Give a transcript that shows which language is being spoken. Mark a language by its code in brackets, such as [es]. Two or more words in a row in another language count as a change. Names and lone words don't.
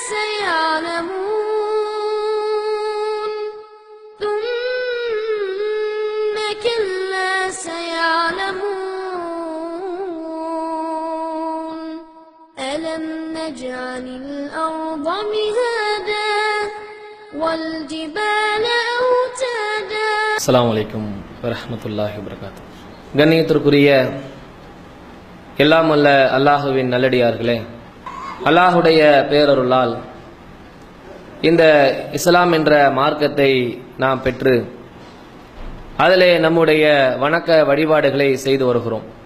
[ar] سيعلمون ثم كلا سيعلمون ألم نجعل الأرض مهادا والجبال أوتادا. السلام عليكم ورحمة الله وبركاته. [ta] கண்ணியத்திற்குரிய எல்லாம் அல்ல அல்லாஹுவின் நல்லடியார்களே, அல்லாஹுடைய பேரருளால் இந்த இஸ்லாம் என்ற மார்க்கத்தை நாம் பெற்று அதிலே நம்முடைய வணக்க வழிபாடுகளை செய்து வருகிறோம்.